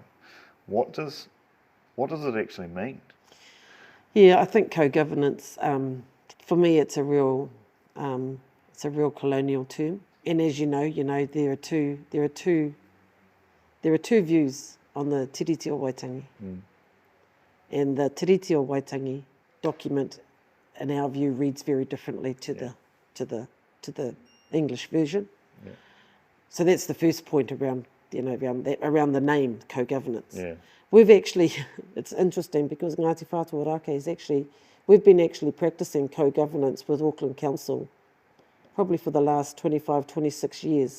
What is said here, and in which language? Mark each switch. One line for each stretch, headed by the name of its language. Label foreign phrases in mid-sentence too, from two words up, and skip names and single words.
English: What does it actually mean? Yeah, I think co-governance, for me, it's a real colonial term. And as you know, there are two views on the tiriti o Waitangi. And the tiriti o Waitangi document, in our view, reads very differently to the English version. Yeah. So that's the first point around the name co-governance. Yeah. We've actually, it's interesting because Ngāti Whātua Ōrākei we've been actually practicing co-governance with Auckland Council probably for the last 25, 26 years.